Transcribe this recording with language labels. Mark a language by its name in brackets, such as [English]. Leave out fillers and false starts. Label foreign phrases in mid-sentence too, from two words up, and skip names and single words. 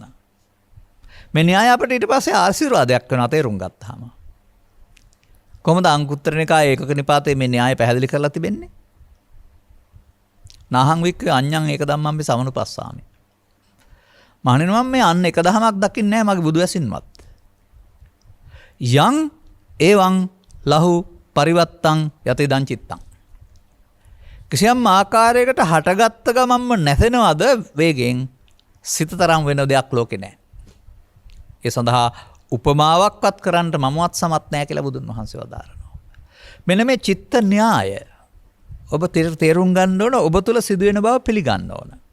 [Sinhala] මේ න්‍යාය අපිට ඊට පස්සේ ආශිර්වාදයක් වෙනවා තේරුම් ගත්තාම. කොහොමද අංගුත්තර නිකායේ ඒකක නිපාතේ මේ න්‍යාය පැහැදිලි කරලා තිබෙන්නේ? [Pali] නාහං වික්ඛේ අඤ්ඤං ඒක ධම්මං සමනුපස්සාමි. [Sinhala] මහණෙනි මම මේ අන්න එක දහමක් දකින්නේ නැහැ මගේ බුදු ඇසින්වත්. [Pali] යං එවං ලහු පරිවත්තං යතිදං චිත්තං. [Sinhala] කිසියම් ආකාරයකට හටගත්ත ගමන්ම නැසෙනවද වේගෙන් සිත තරම් වෙන දෙයක් ලෝකේ නැහැ. ඒ සඳහා උපමාවක්වත් කරන්න මමවත් සමත් නැහැ කියලා බුදුන් වහන්සේ වදාරනවා. මෙන්න මේ චිත්ත න්‍යාය ඔබ තේරුම් ගන්න ඕන, ඔබ තුල සිදුවෙන බව පිළිගන්න ඕන.